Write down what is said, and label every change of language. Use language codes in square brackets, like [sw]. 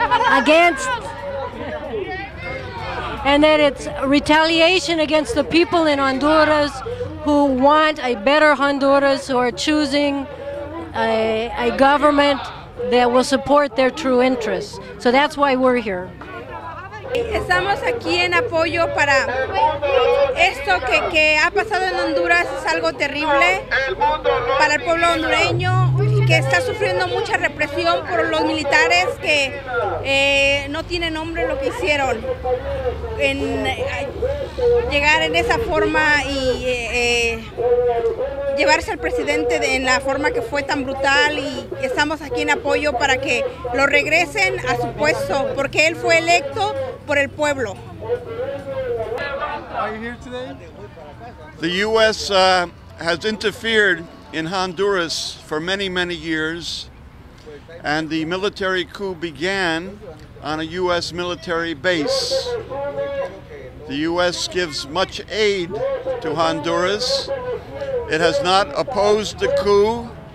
[en] against, and that it's retaliation against the people in Honduras who want a better Honduras, who are choosing a government that will support their true interests. So that's why we're here. [es] Estamos aquí en apoyo para esto que ha pasado en Honduras. Es algo terrible para el pueblo hondureño, que está sufriendo mucha represión por los militares que no tiene nombre lo que hicieron en llegar en esa forma y llevarse al presidente en la forma que fue tan brutal, y estamos aquí en apoyo para que lo regresen a su puesto, porque él fue electo por el pueblo. [en] Are you here today? The U.S. has interfered in Honduras for many, many years, and the military coup began on a U.S. military base. The U.S. gives much aid to Honduras. It has not opposed the coup.